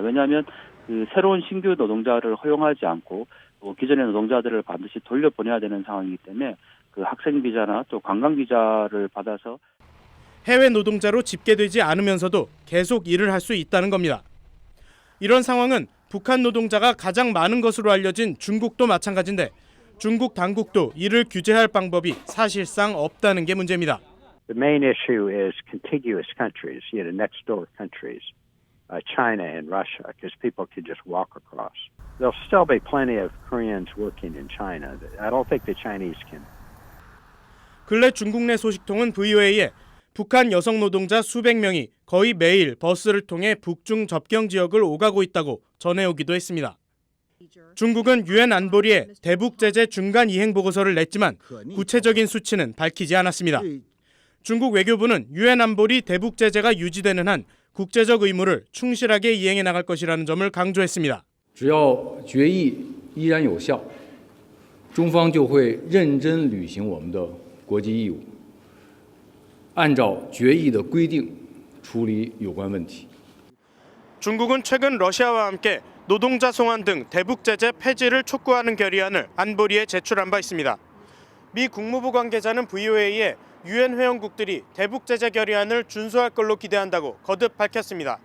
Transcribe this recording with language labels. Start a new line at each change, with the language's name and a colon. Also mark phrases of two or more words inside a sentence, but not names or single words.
Korean: 왜냐하면 그 새로운 신규 노동자를 허용하지 않고 기존의 노동자들을 반드시 돌려보내야 되는 상황이기 때문에 그 학생 비자나 또 관광 비자를 받아서 해외 노동자로 집계되지 않으면서도 계속 일을 할 수 있다는 겁니다. 이런 상황은 북한 노동자가 가장 많은 것으로 알려진 중국도 마찬가지인데 중국 당국도 이를 규제할 방법이 사실상 없다는 게 문제입니다.
English: The main issue is contiguous countries, next door countries, China and Russia, because people could just walk across. There'll still be plenty of Koreans working in China. I don't think the Chinese can.
Korean: 근래 중국 내 소식통은 VOA에 북한 여성 노동자 수백 명이 거의 매일 버스를 통해 북중 접경 지역을 오가고 있다고 전해오기도 했습니다. 중국은 유엔 안보리에 대북 제재 중간 이행 보고서를 냈지만 구체적인 수치는 밝히지 않았습니다. 중국 외교부는 유엔 안보리 대북 제재가 유지되는 한 국제적 의무를 충실하게 이행해 나갈 것이라는 점을 강조했습니다.
Chinese: 只要决议依然有效，中方就会认真履行我们的国际义务，按照决议的规定处理有关问题。
Korean: 중국은 최근 러시아와 함께 노동자 송환 등 대북 제재 폐지를 촉구하는 결의안을 안보리에 제출한 바 있습니다. 미 국무부 관계자는 VOA에 유엔 회원국들이 대북 제재 결의안을 준수할 걸로 기대한다고 거듭 밝혔습니다.